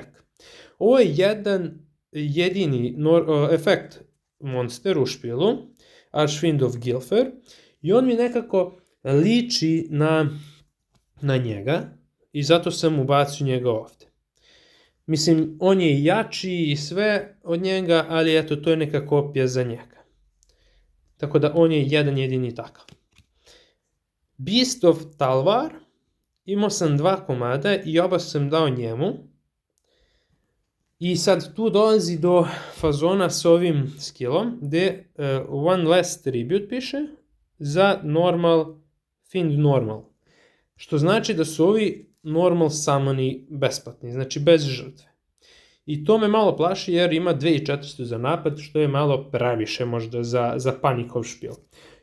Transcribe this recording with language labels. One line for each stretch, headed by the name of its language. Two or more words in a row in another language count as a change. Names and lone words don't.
Croatian: Ovo je jedan jedini efekt monster u špilu, Archfiend of Gilfer, i on mi nekako liči na njega i zato sam ubacio njega ovdje. Mislim, on je jači i sve od njega, ali eto, to je neka kopija za njega. Tako da on je jedan jedini takav. Beast of Talvar, imao sam 2 komada i oba sam dao njemu. I sad tu dolazi do fazona s ovim skillom, gdje
English: one less tribute
Croatian: piše za
English: fiend normal.
Croatian: Što znači da su ovi normal summoni besplatni, znači bez žrtve. I to me malo plaši jer ima 2400 za napad, što je malo previše možda za panikov špil.